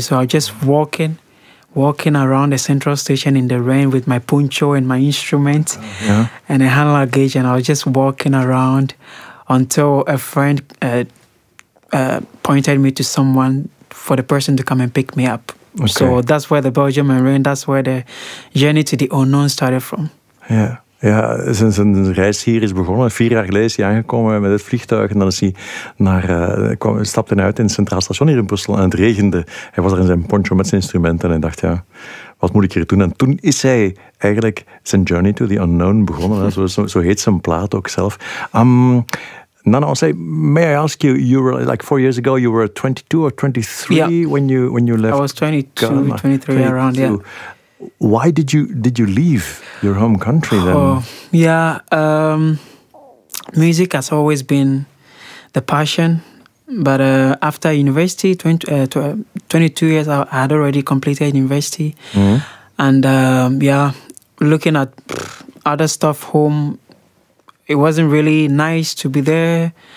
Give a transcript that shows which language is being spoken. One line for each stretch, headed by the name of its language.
English: So I was just walking around the central station in the rain with my poncho and my instrument and a hand luggage, and I was just walking around until a friend pointed me to someone for the person to come and pick me up. Okay. So that's where the Belgium and rain, that's where the journey to the unknown started from. Yeah.
Dutch: Ja, zijn reis hier is begonnen. 4 jaar geleden is hij aangekomen met het vliegtuig. En dan is hij stapte uit in het Centraal Station hier in Brussel. En het regende. Hij was er in zijn poncho met zijn instrument. En hij dacht, ja, wat moet ik hier doen? En toen is hij eigenlijk zijn Journey to the Unknown begonnen. Ja. Zo heet zijn plaat ook zelf.
English: Nana, I'll say, may I ask you, you were like 4 years ago, you were 22 or 23 when you left? I was 22, Ghana. 23 around, yeah. Why did you leave your home country then? Music has always been the passion, but after university, 22 years, I had already completed university, and looking at other stuff home, it wasn't really nice to be there.